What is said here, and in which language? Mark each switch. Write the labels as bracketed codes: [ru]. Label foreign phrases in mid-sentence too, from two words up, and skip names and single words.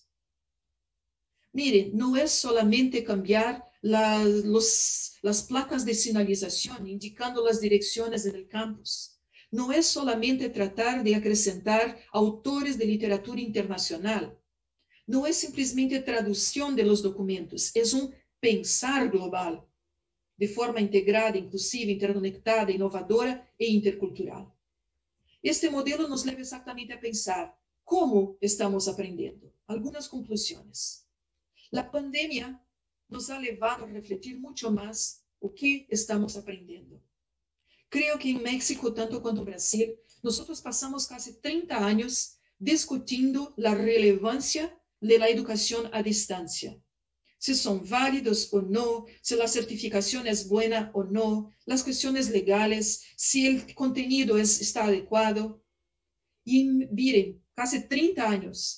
[es] Miren, no es solamente cambiar las placas de señalización indicando las direcciones en el campus. No es solamente tratar de acrescentar autores de literatura internacional. No es simplemente traducción de los documentos, es un pensar global, de forma integrada, inclusiva, interconectada, [pt] inovadora e intercultural. Este modelo nos leva exactamente a pensar como estamos aprendendo. [es] Algunas conclusiones. La pandemia nos ha [pt] levado a refletir [es] mucho más o que estamos aprendiendo. Creo que en México, [pt] tanto quanto [es] en Brasil, nosotros pasamos casi 30 años [pt] discutindo a relevância da educação à distância. Se são válidos ou não, se a certificação é boa ou não, as questões legais, se o conteúdo está adequado. E miren, quase 30 anos.